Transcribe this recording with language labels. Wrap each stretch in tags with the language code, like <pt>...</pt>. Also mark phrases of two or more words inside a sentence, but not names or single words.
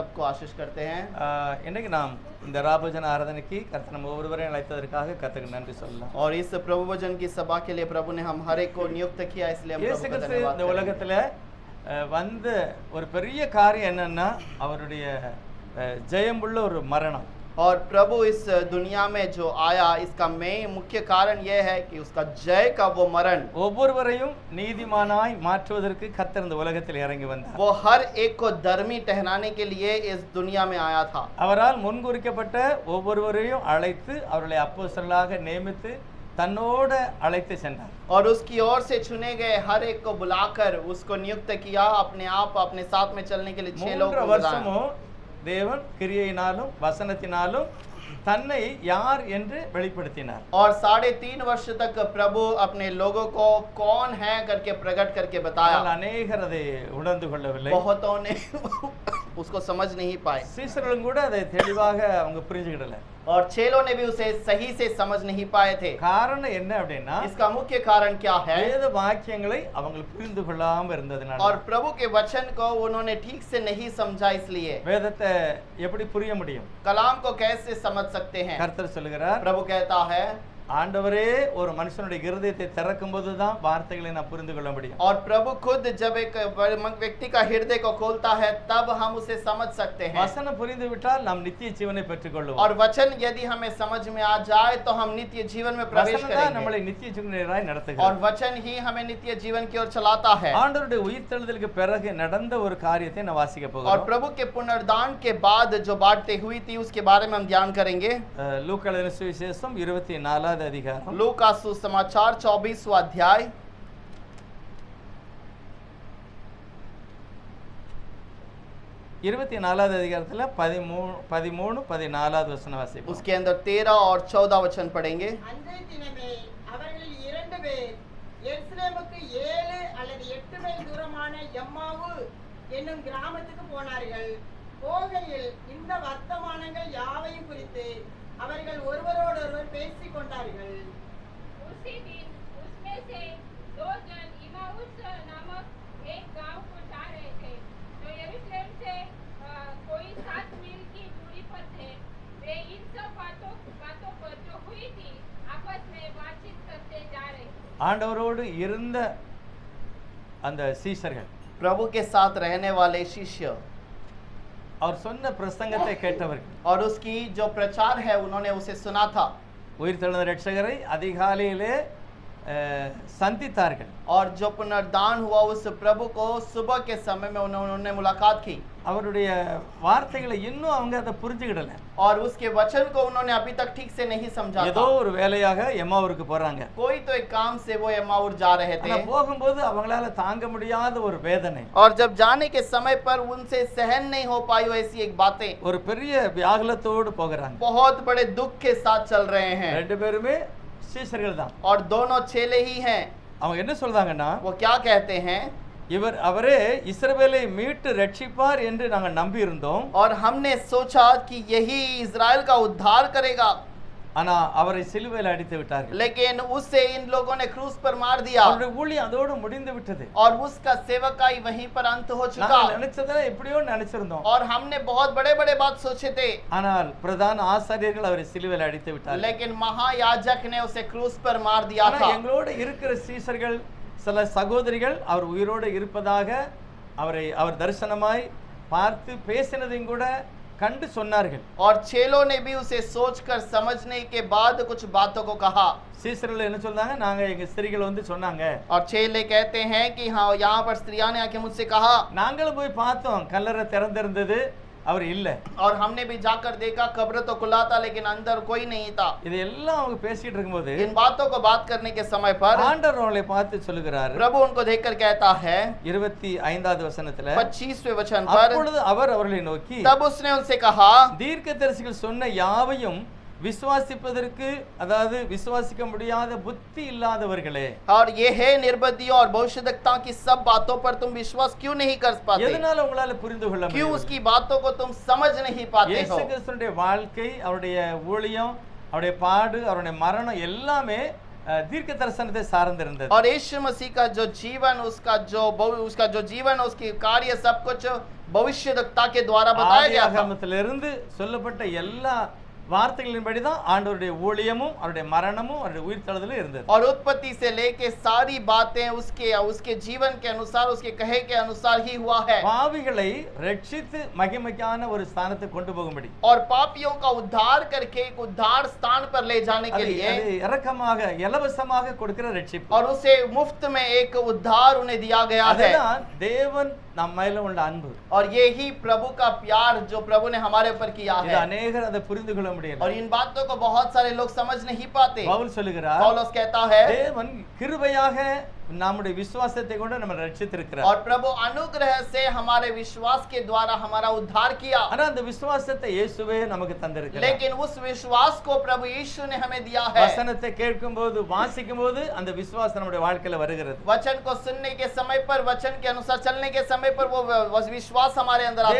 <hi>आशीष करते हैं।</hi> <ta>இன்னைக்கு நாம் இந்த ராபோஜன ஆராதனைக்கு கர்த்தர் நம்ம ஒவ்வொருவரையும் அழைத்ததற்காக கர்த்தருக்கு நன்றி சொல்லலாம்.</ta> <hi>और इस प्रभु वचन की सभा के लिए प्रभु ने हम हर एक को नियुक्त किया, इसलिए हम</hi> <ta>இயேசு</ta> <hi>प्रभु का</hi> <ta>கிறிஸ்து</ta> <hi>धन्यवाद</hi> <ta>இந்த</ta> <hi>करेंगे।</hi> <ta>உலகத்துல வந்த ஒரு பெரிய காரியம் என்னன்னா அவருடைய ஜெயமுள்ள ஒரு மரணம்.</ta> <hi>और प्रभु इस दुनिया में जो आया, इसका मेन मुख्य कारण यह है कि उसका जय का वो मरण</hi> <ta>ஒவ்வொருவரையும் நீதிமானாய் மாற்றுவதற்கு கர்த்தர் இந்த உலகத்தில் இறங்கி வந்தார்.</ta> <hi>वो हर एक को धर्मी ठहराने के लिए इस दुनिया में आया था।</hi> <ta>அவரால் முன்குறிக்கப்பட்ட ஒவ்வொருவரையும் அழைத்து அவர்களை அப்போஸ்தலர்களாக நியமித்து தன்னோட அழைத்து சென்றார்.</ta> <hi>और उसकी ओर से चुने गए हर एक को बुलाकर उसको नियुक्त किया, अपने आप अपने साथ में चलने के लिए 6 लोगों 3 को बुलाया।</hi> <ta>வருஷமும் தேவன் கிரியையினாலும் வசனத்தினாலும் தன்னை யார் என்று வெளிப்படுத்தினார்.</ta> <hi>और 3.5 वर्ष तक प्रभु अपने लोगों को कौन है करके प्रकट करके बताया।</hi> <ta>அநேகர் அதை உணர்ந்து கொள்ளவில்லை.</ta> <hi>बहुतों ने उसको समझ नहीं पाए,</hi> <ta>சீசர்களும் கூட அதை தெளிவாக அவங்க புரிஞ்சுக்கிடல.</ta> <hi>और चेलों ने भी उसे सही से समझ नहीं पाए थे।</hi> <ta>காரணம் என்ன அப்படின்னா</ta> <hi>इसका मुख्य कारण क्या है?</hi> <ta>வேத வாக்கியங்களை அவங்க புரிந்து கொள்ளாம இருந்ததுனால.</ta> <hi>और प्रभु के वचन को उन्होंने ठीक से नहीं समझा, इसलिए</hi> <ta>வேதத்தை எப்படி புரிய முடியும்?</ta> <hi>कलाम को कैसे समझ सकते हैं?</hi> <ta>கர்த்தர் சொல்லுகிறார்,</ta> <hi>प्रभु कहता है,</hi> <ta>ஆண்டவரே ஒரு மனுஷனுடைய இருதயத்தை திறக்கும் போதுதான் வார்த்தைகளை நான் புரிந்து கொள்ள முடியும்.</ta> <hi>और प्रभु खुद जब एक व्यक्ति का हृदय को खोलता है तब हम उसे समझ सकते हैं।</hi> <ta>வசனம் புரிந்து விட்டால் நாம் நித்திய ஜீவனை பெற்றுக்கொள்வோம்.</ta> <hi>और वचन यदि हमें समझ में आ जाए तो हम नित्य जीवन में प्रवेश</hi> <ta>வசனம் தான்</ta> <hi>करेंगे,</hi> <ta>நம்மளை நித்திய ஜீவனாய்</ta> <hi>और</hi> <ta>நடத்துகிறது.</ta> <hi>वचन ही हमें नित्य जीवन की ओर चलाता है।</hi> <ta>ஆண்டவருடைய உயிர்த்தெழுதலுக்கு பிறகு நடந்த ஒரு காரியத்தை நான் வாசிக்க</ta> <hi>और</hi> <ta>போகிறோம்.</ta> <hi>प्रभु के पुनरुद्धान के बाद जो बातें हुई थी उसके बारे में हम ध्यान करेंगे।</hi> <ta>லூக்கா எழுதின சுவிசேஷம் 24வது அதிகாரம்</ta> <hi>लूका सुसमाचार 24वां अध्याय</hi> <ta>24வது அதிகாரத்துல 13 14வது வசனம் வாசிப்போம்.</ta> <hi>उसके अंदर 13 और 14 वचन पढ़ेंगे।</hi> <ta>அன்றைய தினமே அவர்களில் 2 பேர் எருசலேமுக்கு 7 அல்லது 8 மைல் தூரமான எம்மாவு என்னும் கிராமத்துக்கு போனார்கள். போகையில் இந்த வர்த்தமானங்கள் யாவையும் குறித்து அவர்கள் ஒருவரோடொருவர் பேசிக் கொண்டார்கள்.</ta> <hi>उसी दिन उसमें से 2 जन इमाउस नामक एक गांव को जा रहे थे, जो यरूशलेम से कोई 7 मील की दूरी पर थे। वे इन सब बातों पर जो हुई थी आपस में बातचीत करते जा रहे थे।</hi> <ta>ஆண்டவரோடு இருந்த அந்த சீஷர்கள்</ta> <hi>प्रभु के साथ रहने वाले शिष्य</hi> <ta>அவர் சொன்ன பிரசங்கத்தை கேட்டவர்கள்</ta> <hi>और उसकी जो प्रचार है उन्होंने उसे सुना था,</hi> <ta>உயிர்த்தெழுந்த இரட்சகரை அதிகாலையிலே சந்தித்தார்கள்.</ta> <hi>और जो पुनरुद्धान हुआ उस प्रभु को सुबह के समय में उन्होंने मुलाकात की,</hi> <ta>அவருடைய வார்த்தைகளை இன்னும் அவங்க அதை புரிஞ்சுக்கிடல.</ta> <hi>और उसके वचन को उन्होंने अभी तक ठीक से नहीं समझा</hi> <ta>ஏதோ</ta> <hi>था।</hi> <ta>ஒரு வேலையாக எம்மாவூருக்கு போறாங்க.</ta> <hi>कोई तो एक काम से वो एम्माऊर जा रहे थे,</hi> <ta>ஆனா போகும்போது அவங்களால தாங்க முடியாத ஒரு வேதனை,</ta> <hi>और जब जाने के समय पर उनसे सहन नहीं हो पाई वैसी एक बातें,</hi> <ta>ஒரு பெரிய வியாகுலத்தோடு போகிறாங்க.</ta> <hi>बहुत बड़े दुख के साथ चल रहे हैं,</hi> <ta>ரெண்டு பேருமே சீஷர்கள் தான்.</ta> <hi>और दोनों चेले ही हैं।</hi> <ta>அவங்க என்ன சொல்றாங்கன்னா,</ta> <hi>वो क्या कहते हैं?</hi> <ta>அவரே இஸ்ரவேலை மீட்டு ரட்சிப்பார் என்று நாங்கள் நம்பி இருந்தோம்.</ta> <hi>और हमने सोचा कि यही इजराइल का उद्धार करेगा,</hi> <ta>ஆனா அவரை சிலுவையில் அடித்து விட்டார்கள்.</ta> <hi>लेकिन उससे इन लोगों ने क्रूस पर मार दिया,</hi> <ta>அவருடைய ஊழியம் அதோடு முடிந்து விட்டது.</ta> <hi>और उसका सेवकाई वहीं पर अंत हो चुका।</hi> <ta>நாங்கள் நினைச்சதை எப்படியோ நினைச்சிருந்தோம்.</ta> <hi>और हमने बहुत बड़े बड़े बात सोचे थे,</hi> <ta>ஆனால் பிரதான ஆசாரியர்கள் அவரை சிலுவையில் அடித்து விட்டார்கள்.</ta> <hi>लेकिन महायाजक ने उसे क्रूस पर मार दिया</hi> <ta>ஆனா</ta> <hi>था।</hi> <ta>எங்களோட இருக்கிற சீஷர்கள் சில சகோதரிகள் அவர் உயிரோடு இருப்பதாக அவர் தரிசனமாய் பார்த்து பேசினதையும் கூட கண்டு சொன்னார்கள்.</ta> <hi>और चेलों ने भी उसे सोचकर समझने के बाद कुछ बातों को कहा।</hi> <ta>சீஷர்கள் என்ன சொல்றாங்க, நாங்க எங்க ஸ்திரீகள் வந்து சொன்னாங்க,</ta> <hi>और चेले कहते हैं कि हाँ, यहाँ पर स्त्रियां ने आके मुझसे कहा,</hi> <ta>நாங்களும் போய் பார்த்தோம், கல்லறை திறந்திருந்தது, அவர் இல்ல.</ta> <hi>और हमने भी जाकर देखा, कब्र तो खुला था लेकिन अंदर कोई नहीं था।</hi> <ta>இதெல்லாம் அவங்க பேசிட்டு இருக்கும்போது</ta> <hi>इन बातों को बात करने के समय पर</hi> <ta>ஆண்டவர் அவங்களை பார்த்து சொல்லுகிறார்.</ta> <hi>प्रभु उनको देखकर कहता है</hi> <ta>25வது வசனத்துல,</ta> <hi>25वें वचन पर,</hi> <ta>அப்பொழுது அவர் அவர்களை நோக்கி,</ta> <hi>तब उसने उनसे कहा,</hi> <ta>தீர்க்கதரிசிகள் சொன்ன யாவையும் விசுவாசிப்பதற்கு, அதாவது விசுவாசிக்க முடியாத புத்தி இல்லாதவர்களே,</ta> <hi>और ये है निर्बुद्धियों और भविष्यद्वक्ता की सब बातों पर तुम विश्वास क्यों नहीं कर पाते?</hi> <ta>எதனால உங்களால புரிந்து கொள்ள</ta> <hi>क्यों</hi> <ta>முடியவில்லை?</ta> <hi>उसकी बातों को तुम समझ नहीं पाते</hi> <ta>இயேசு</ta> <hi>हो?</hi> <ta>கிறிஸ்துவினுடைய வாழ்க்கை, அவருடைய ஊழியம், அவருடைய பாடு, அவருடைய மரணம் எல்லாமே தீர்க்க தரிசனத்தை சார்ந்திருந்தது.</ta> <hi>और यीशु मसीह का जो जीवन, उसका जो जीवन, उसकी कार्य सब कुछ भविष्यवक्ता के द्वारा बताया गया था।</hi> <ta>ஆதியாகமத்திலிருந்து சொல்லப்பட்ட எல்லா வார்த்தைகளின்படி தான் ஆண்டவருடைய ஊழியமும் அவருடைய மரணமும் அவருடைய உயிர்த்தெழுதலும் இருந்தது.</ta> <hi>और उत्पत्ति से लेके सारी बातें उसके जीवन के अनुसार, उसके कहे के अनुसार ही हुआ है।</hi> <ta>பாவிகளை ரட்சித்து மகிமைக்கான ஒரு ஸ்தானத்துக்கு கொண்டு போகும்படி,</ta> <hi>और पापियों का उद्धार करके एक उद्धार स्थान पर ले जाने के</hi> <ta>அது</ta> <hi>लिए,</hi> <ta>இரக்கமாக இலவசமாக கொடுக்கிற ரட்சிப்பு.</ta> <hi>और उसे मुफ्त में एक उद्धार उन्हें दिया गया है।</hi> <ta>அதுதான் தேவன் நம்ம மேல உள்ள அன்பு.</ta> <hi>और ये ही प्रभु का प्यार जो प्रभु ने हमारे ऊपर किया</hi> <ta>இது</ta> <hi>है।</hi> <ta>अनेகர் அதை புரிந்து கொள்ள முடியல.</ta> <hi>और इन बातों को बहुत सारे लोग समझ नहीं पाते।</hi> <ta>பவுல் சொல்லுகிறார்,</ta> <hi>पौलुस कहता है,</hi> <ta>தேவன் கிருபையாக நம்முடைய விசுவாசத்தை கொண்டு நம்ம ரட்சித்திருக்கிறார்.</ta> <hi>और प्रभु अनुग्रह से हमारे विश्वास के द्वारा हमारा उद्धार किया।</hi> <ta>ஆனா அந்த விசுவாசத்தை இயேசுவே நமக்கு தந்திருக்கிறார்.</ta> <hi>लेकिन उस विश्वास को प्रभु यीशु ने हमें दिया है।</hi> <ta>வசனத்தை கேட்கும்போது வாசிக்கும்போது அந்த விசுவாசம் நம்முடைய வாழ்க்கையில வருகிறது.</ta> <hi>वचन को सुनने के समय पर, वचन के अनुसार चलने के समय पर वो विश्वास हमारे अंदर आता है।</hi>